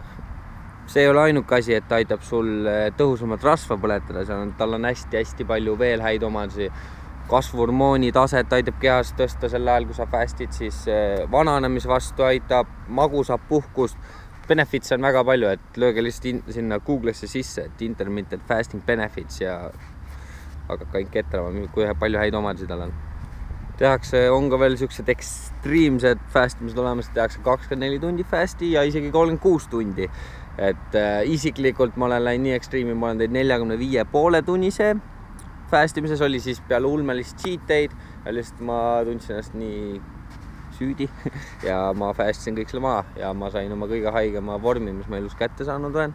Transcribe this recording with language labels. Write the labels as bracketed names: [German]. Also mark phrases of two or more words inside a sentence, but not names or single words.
[Estonian] See ei ole ainuke asi, et ta aitab sul tõhusamalt rasva põletada, tal on hästi palju veel häid omadusi. Kasvuhormooni taset aitab kehas tõsta sel ajal, kui sa fastid, siis vananemis vastu aitab, magusab puhkust, benefits on väga palju, et lööge lihtsalt sinna Google'isse sisse, et [English] intermittent fasting benefits [Estonian] ja hakkab kõik ketrama, kui palju häid omadusi tal on. Tehakse, on ka veel siuksed ekstreemsed fastimised olemas, tehakse 24 tundi fasti ja isegi 36 tundi. Et isiklikult ma olen läinud nii ekstreemi, ma olen teinud 45,5 tunnise fastimises, oli siis peale ulmelist [English] cheat day'd [Estonian] ja lihtsalt ma tundsin ennast nii süüdi ja ma fastisin kõik selle maha ja ma sain oma kõige haigema vormi, mis ma elus kätte saanud olen.